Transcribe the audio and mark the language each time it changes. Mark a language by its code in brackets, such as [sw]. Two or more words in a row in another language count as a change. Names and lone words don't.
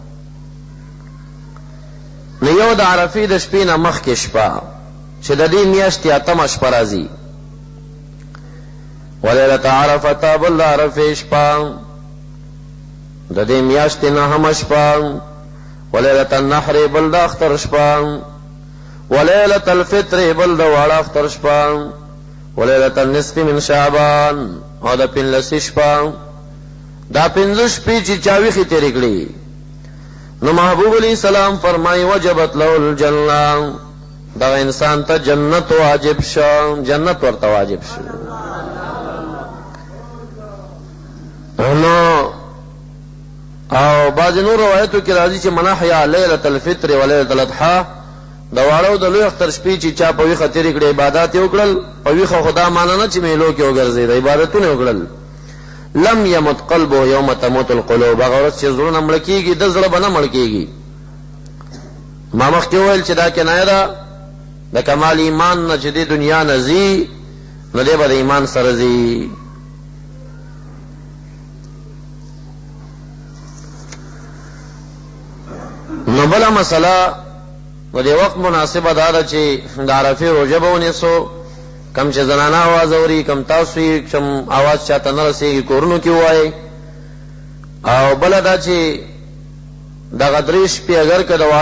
[ps] نو یو د عرفې د شپې نه مخکې شپه چې د دې میاشتې 8مه شپه راځي، [ar] ولیلة عرفة [ps] بل د عرفې شپه، د دې میاشتې 9مه شپه، [ar] ولیلة النحر [ps] بل د اختر شپه، [ar] ولیلة الفطر [ps] بل د واړه اختر شپه، [ar] ولیلة النصف من شعبان [ps] او د 15 شپه. دا 15 شپې چې چا ویښې تېرې کړې، نو محبوب [ar] علیہ السلام [ps] فرمایي [ar] وجبت له الجنه، [ps] دغه انسان ته جنت واجب شو، جنت ورته واجب شو. نو او بعض نور روایتو کې راځي چې [ar] من احیا لیلة الفطر و لیلة الاضحى، [ps] د واړو د لوی اختر شپې چې چا په ویښه تېرې کړې عبادات یې وکړل، په ویخه خدا معنا نه چې میلو کې وګرځي د عبادتونه وکړل [ar] لم يمت قلبه يوم تموت القلوب [ps] هغه ورځ چې زړونه مړ کېږي د زړه به نه مړ کېږي ما مخکې وویل چې دا کنایه ده د کمال ایمان نه چې د دنیا نه ځي نو دی به د ایمان سره ځي نو بله مسله و د وخت مناسبه دا ده چې د عرفې روژه به ونیسو کم چې زنانه آواز اوري کم تاسو یې کم آواز چاته نه رسېږي کورونو کې ووایئ او بله دا چې دغه درې شپې اگر که د واړه